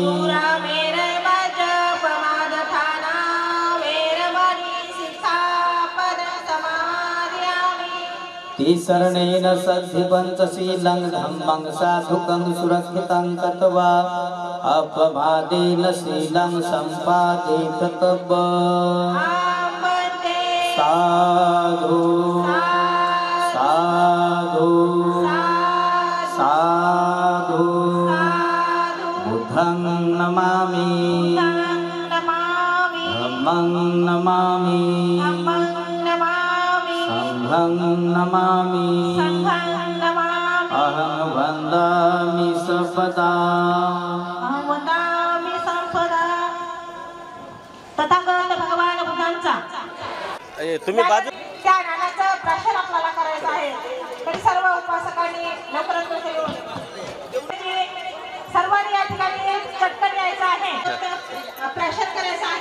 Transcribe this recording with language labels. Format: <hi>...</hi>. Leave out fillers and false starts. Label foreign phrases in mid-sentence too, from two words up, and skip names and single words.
<pi>सुरामेरय्यमज्जपमादठाना वेरमणि शिक्षापदं समादयामि तिसरणेन सद्धि पञ्चशीलं धम्मं साधुकं सुरक्षितं कृत्वा अपमादेन शीलं सम्पादेत तव आम्बते साधु साधु साधु बुद्धं नमामि नमामि धम्मं नमामि धम्मं नमामि संघं नमामि संघं नमामि अहं वन्दामि सर्वदा अहं वदामि संपदा तथागत</pi> <mr>भगवान बुद्धांचा तुम्ही बाजू त्या ज्ञानाचं प्रसार आपल्याला करायचं आहे. तरी सर्व उपासकांनी लवकरात लवकर येऊन सर्वांनी या ठिकाणी चटकन यायचं आहे, प्रसार करायचं आहे.</mr>